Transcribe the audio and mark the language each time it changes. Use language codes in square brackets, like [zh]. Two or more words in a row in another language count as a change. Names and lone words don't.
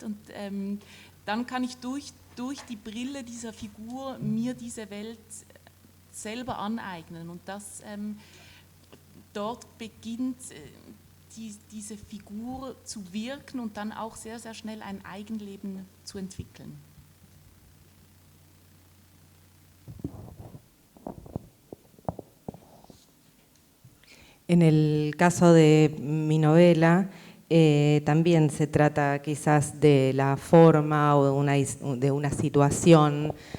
[de] Und dann kann ich durch die Brille dieser Figur mir diese Welt selber aneignen. Und dort beginnt diese Figur zu wirken und dann auch sehr, sehr schnell ein Eigenleben zu entwickeln. [es] En el caso de mi novela, también se trata quizás de la forma o de una situación